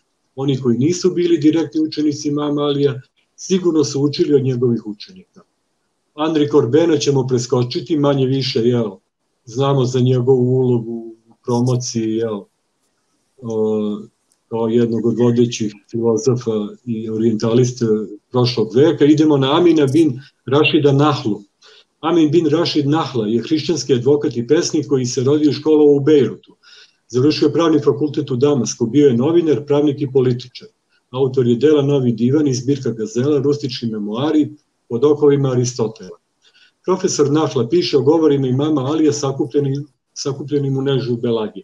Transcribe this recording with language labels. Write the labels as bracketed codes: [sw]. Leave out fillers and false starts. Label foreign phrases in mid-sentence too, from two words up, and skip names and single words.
[sr] Oni koji nisu bili direktni učenici imama Alija, sigurno su učili od njegovih učenika. Andri Korbena ćemo preskočiti, manje više, znamo za njegovu ulogu u promociji, kao jednog od vodećih filozofa i orientalista prošlog veka. Idemo na Amina bin Rašida Nahlu. Amin bin Rašid Nahla je hrišćanski advokat i pesnik koji se rodio i školovao u Bejrutu. Završio pravni fakultet u Damasku, bio je novinar, pravnik i političar. Autor je dela Novi divan i zbirka Gazela, rustični memoari pod okovima Aristotela. Profesor Nahla piše o govorima imama Alija sakupljenim u Nedžu Belagi.